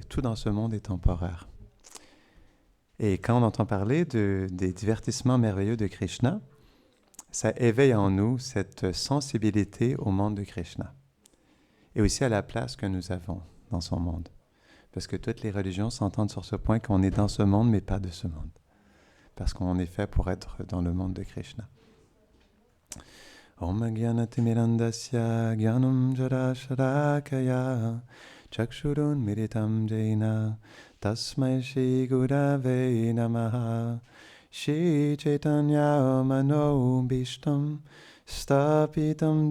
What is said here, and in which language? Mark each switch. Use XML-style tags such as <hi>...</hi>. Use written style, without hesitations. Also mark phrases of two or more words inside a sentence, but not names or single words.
<fr>Tout dans ce monde est temporaire. Et quand on entend parler des divertissements merveilleux de Krishna, ça éveille en nous cette sensibilité au monde de Krishna. Et aussi à la place que nous avons dans son monde. Parce que toutes les religions s'entendent sur ce point qu'on est dans ce monde, mais pas de ce monde. Parce qu'on est fait pour être dans le monde de Krishna.</fr> <sa>Om Gyanati Mirandasya Gyanam Jara Sharakaya Chakshurun Miritam Jaina Tasmai Shri Gurave Namaha Shri Chaitanya Mano Bhishtam Stapitam</sa>